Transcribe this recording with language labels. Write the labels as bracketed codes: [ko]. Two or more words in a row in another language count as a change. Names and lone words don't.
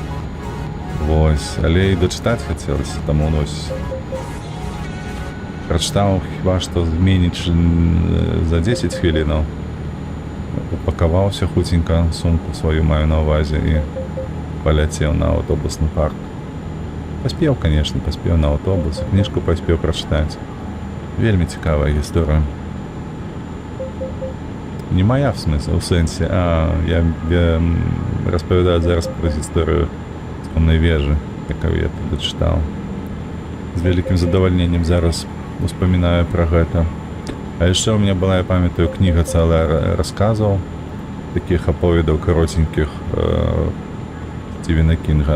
[be] Вось, але і дачытаць хацелася, таму вось прачытаў хіба што менш за 10 хвілінаў. Упакаваўся хуценька, сумку сваю маю на ўвазе, і паляцеў на аўтобусны парк. Паспеў, канешне, на аўтобус, кніжку паспеў прачытаць. Вельмі цікавая гісторыя. [ru] Не моя, в смысле, [be] у сэнсе, я распавядаю зараз пра гісторыю «Цёмнай вежы», якую я тады чытаў. З вялікім задавальненнем зараз успамінаю пра гэта. А яшчэ ў мяне была, я памятаю, кніга цэлая расказаў, такіх аповедаў каротенькіх Сцівена Кінга.